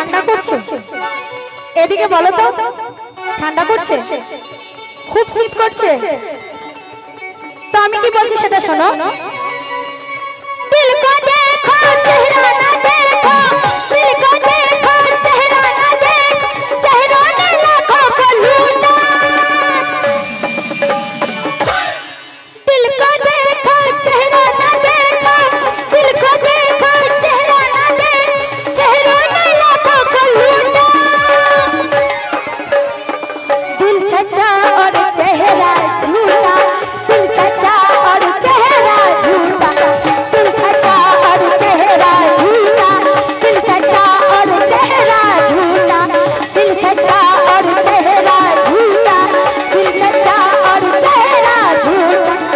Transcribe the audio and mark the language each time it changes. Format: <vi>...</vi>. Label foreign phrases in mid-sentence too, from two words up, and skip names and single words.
<bn>করছে? এদিকে বলো তো, ঠান্ডা করছে? খুব শীত করছে? তো আমি কি বলছি সেটা শোনো।</bn> <hi>दिल को देखो चेहरा ना देखो, दिल को देखो चेहरा ना देख, चेहरा ने लाखों को लूटा। दिल को देखो चेहरा ना देखो, दिल को देखो चेहरा ना देख, चेहरा ने लाखों को लूटा। दिल सच्चा और चेहरा झूठा, दिल सच्चा और चेहरा झूठा, दिल सच्चा और चेहरा झूठा, दिल सच्चा और चेहरा झूठा, दिल सच्चा और चेहरा झूठा, दिल सच्चा और चेहरा झूठा।</hi>